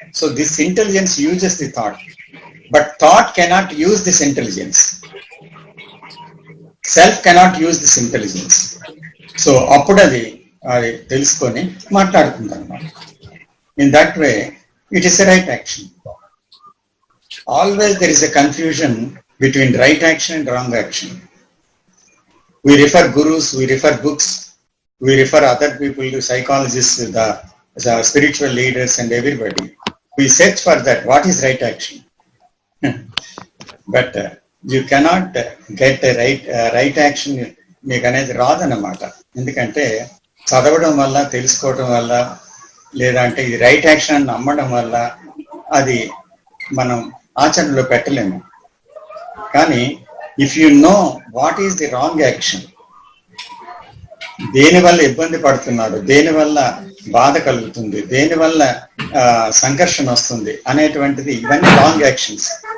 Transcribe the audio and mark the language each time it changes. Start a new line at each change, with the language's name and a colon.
English: So this intelligence uses the thought, but thought cannot use this intelligence, self cannot use this intelligence.
Telugu: So అప్పుడు అది తెలుసుకొని మాట్లాడుతుంది అన్నమాట.
English: In that way it is a right action. Always there is a confusion between right action and wrong action. We refer gurus, we refer books, we refer other people, psychologists, the spiritual leaders and everybody. We search for that. What is right action? But you cannot get a right action.
Telugu: మీకు అనేది రాదన్నమాట. ఎందుకంటే చదవడం వల్ల, తెలుసుకోవడం వల్ల, లేదంటే ఇది right action అని నమ్మడం వల్ల అది మనం ఆచరణలో పెట్టలేము. కానీ
English: if you know what is the wrong action,
Telugu: దేని వల్ల ఇబ్బంది పడుతున్నాడు, దేని వల్ల బాధ కలుగుతుంది, దేని వల్ల సంఘర్షణ వస్తుంది అనేటువంటిది, ఇవన్నీ రాంగ్ యాక్షన్స్.